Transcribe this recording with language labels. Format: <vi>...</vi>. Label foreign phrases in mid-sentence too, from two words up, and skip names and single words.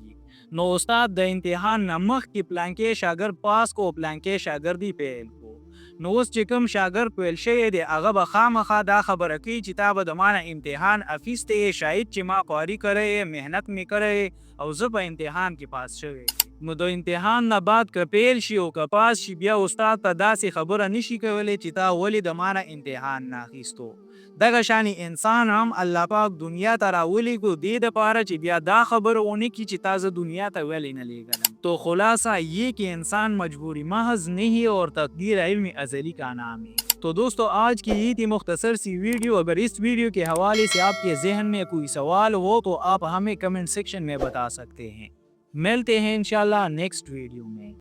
<ps>نو استاد د امتحان نه مخکې پلانکې شاګرد پاس کو پلانکې شاګردي فیل کو نو اوس چې کوم شاګرد فیل شوی دی هغه به خامخا دا خبره کوي چې تا به د ما نه امتحان اخیستی شاید چې ما خواري کړی محنت مې کړی او زه په امتحان کې پاس شوی نو د امتحان نه بعد که فیل شي او که پاس شي بیا استاد ته داسې خبره نشي کولی چې تا ولې د ما نه امتحان نه اخیستو. دغه شانی انسان هم الله پاک دنیا ته راولیږو دې دپاره چې بیا دا خبره ونه کړي چې تا زه دنیا ته ولې نه لیږلم.</ps> <ur>تو خلاصہ یہ کہ انسان مجبوری محض نہیں اور تقدیر علم ازلی کا نام ہے. تو دوستو آج کی یہ تھی مختصر سی ویڈیو. اگر اس ویڈیو کے حوالے سے آپ کے ذہن میں کوئی سوال ہو تو آپ ہمیں</ur> <en>comment section</en> <ur>میں بتا سکتے ہیں. ملتے ہیں انشاءاللہ</ur> <en>next video</en> <ur>میں.</ur>